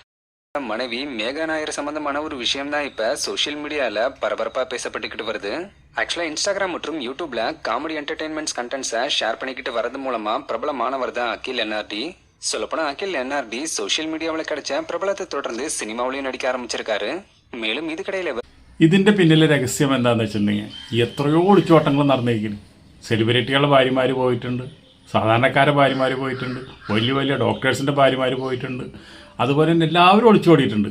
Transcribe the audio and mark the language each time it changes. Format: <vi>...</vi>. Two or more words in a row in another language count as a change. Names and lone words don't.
<ta>மனைவி மேகா நாயர் சம்பந்தமான ஒரு விஷயம் தான் இப்ப</ta> <en>social media</en> <ta>பரபரப்பா பேசப்பட்டுக்கிட்டு வருது. ஆக்சுவலாக இன்ஸ்டாகிராம் மற்றும் யூடியூப்ல</ta> <en>comedy entertainments contents</en> <ta>ஷேர் பண்ணிக்கிட்டு வரது மூலமா பிரபலமானவர் தான் அகில் என்ஆர்டி. சொல்லப்போனால் அகில் என்ஆர்டி</ta> <en>social media</en> <ta>கிடைச்ச பிரபலத்தை தொடர்ந்து சினிமாவிலும் நடிக்க ஆரம்பிச்சிருக்கார். மேலும் இதுக்கிடையில்</ta> <ml>ഇതിൻ്റെ പിന്നിലെ രഹസ്യം എന്താണെന്ന് വെച്ചിട്ടുണ്ടെങ്കിൽ എത്രയോ ഒളിച്ചോട്ടങ്ങൾ നടന്നിരിക്കുന്നു. സെലിബ്രിറ്റികളുടെ ഭാര്യമാർ പോയിട്ടുണ്ട്, സാധാരണക്കാരുടെ ഭാര്യമാർ പോയിട്ടുണ്ട്, വലിയ വലിയ ഡോക്ടേഴ്സിൻ്റെ ഭാര്യമാർ പോയിട്ടുണ്ട്, അതുപോലെ തന്നെ എല്ലാവരും ഒളിച്ചോടിയിട്ടുണ്ട്.</ml>